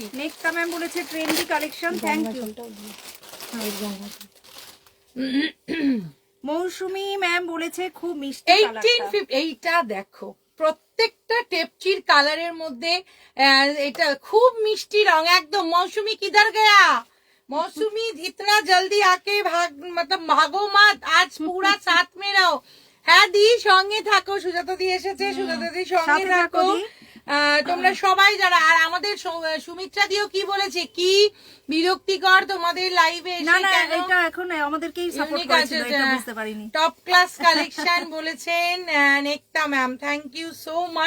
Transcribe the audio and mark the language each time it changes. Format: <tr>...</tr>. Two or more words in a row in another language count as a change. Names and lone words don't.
<bn>নেক্সট ম্যাম বলেছে</bn> <en>trendy collection, thank you.</en> <bn>মৌসুমী ম্যাম বলেছে খুব মিষ্টি কালারটা। 1850। এইটা দেখো, প্রত্যেকটা টেপচির কালারের মধ্যে এটা খুব মিষ্টি রং একদম।</bn> <hi>मौसमी किधर गया? मौसमी इतना जल्दी आके मतलब भागो मत, आज पूरा साथ में रहो।</hi> <bn>হ্যাঁ দি, সঙ্গে থাকো। সুজাতা দি এসেছে, সুজাতা দি সঙ্গে থাকো তোমরা সবাই যারা। আর আমাদের সুমিত্রা দিও কি বলেছে, কি বিরক্তিকর তোমাদের লাইভে এসে। না না, এটা এখন আমাদেরকেই সাপোর্ট করেছিল, এটা বুঝতে পারিনি।</bn> <en>top class collection</en> <bn>বলেছেন নেকটা ম্যাম,</bn> <en>thank you so much.</en>